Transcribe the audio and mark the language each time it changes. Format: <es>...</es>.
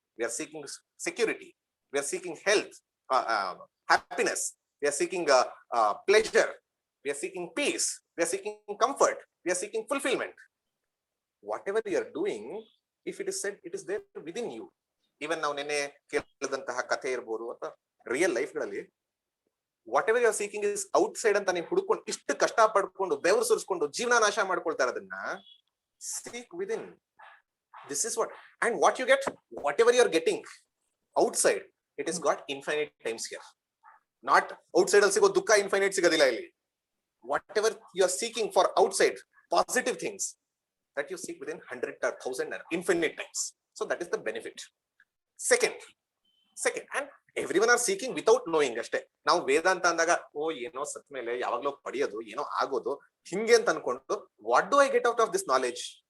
<en>We are seeking security, we are seeking health, happiness, we are seeking pleasure, we are seeking peace, we are seeking comfort, we are seeking fulfillment. Whatever you are doing, if it is said, it is there within you.</en> <kn>Even ನಾವು ನೆನ್ನೆ ಕೇಳಿದಂತಹ ಕಥೆ ಇರ್ಬೋದು ಅಥವಾ real life ಗಳಲ್ಲಿ</kn> <en>whatever you are seeking is outside</en> <kn>ಅಂತ ನೀವು ಹುಡುಕೊಂಡು ಇಷ್ಟು ಕಷ್ಟ ಪಡ್ಕೊಂಡು ಬೆವರು ಸುರಿಸ್ಕೊಂಡು ಜೀವನ ನಾಶ ಮಾಡ್ಕೊಳ್ತಾ ಇರೋದನ್ನ</kn> <en>seek within. This is what, and what you get, whatever you are getting outside, it is got infinite times here. Not outside</en> <kn>al sigo dukha infinite sigadilla illi.</kn> <en>Whatever you are seeking for outside, positive things, that you seek within 100 or 1000 or infinite times. So that is the benefit. Second, and everyone are seeking without knowing ಅಷ್ಟೇ.</en> <kn>ನಾವು ವೇದಾಂತ ಅಂದಾಗ ಓ ಏನೋ ಸತ್ ಮೇಲೆ ಯಾವಾಗ್ಲೋ ಪಡೆಯೋದು, ಏನೋ ಆಗೋದು ಹಿಂಗೆ ಅಂತ ಅನ್ಕೊಂಡು</kn> <en>What do I get out of this knowledge?</en>